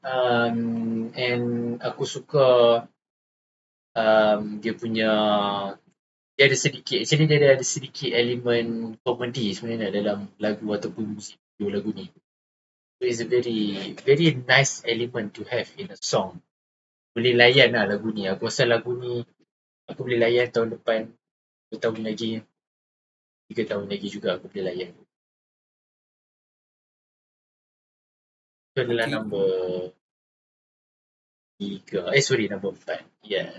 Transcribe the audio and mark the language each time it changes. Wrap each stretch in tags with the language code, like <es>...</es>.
<ms>And aku suka dia punya dia ada sedikit elemen komedi sebenarnya dalam lagu ataupun musik video lagu ni.</ms> <en>So it's a very very nice element to have in a song.</en> <ms>Boleh layan lah lagu ni. Aku rasa lagu ni aku boleh layan tahun depan, 2 tahun lagi, 3 tahun lagi juga aku boleh layan. Itu adalah</ms> <en>number 3. Number 4. Yeah.</en>